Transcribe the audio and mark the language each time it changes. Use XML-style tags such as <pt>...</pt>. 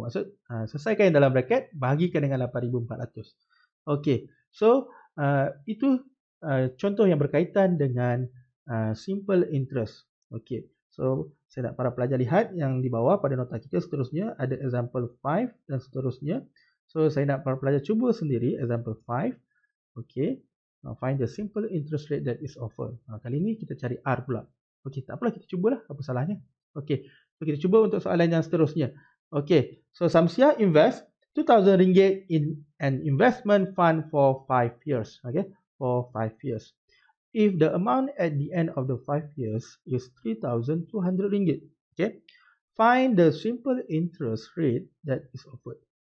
<ms>Bermaksud selesaikan dalam bracket, bahagikan dengan 8,400. So itu contoh yang berkaitan dengan simple interest. So saya nak para pelajar lihat yang di bawah pada nota kita seterusnya ada example 5 dan seterusnya. So saya nak para pelajar cuba sendiri example 5.</ms> <en>Find the simple interest rate that is offered.</en> <ms>Kali ini kita cari R pula. Tak apalah, kita cubalah, apa salahnya. So kita cuba untuk soalan yang seterusnya.</ms> <en>So Samsia invest 2,000 ringgit in an investment fund for 5 years. For 5 years. If the amount at the end of the 5 years is 3,200 ringgit. Find the simple interest rate that is offered.</en>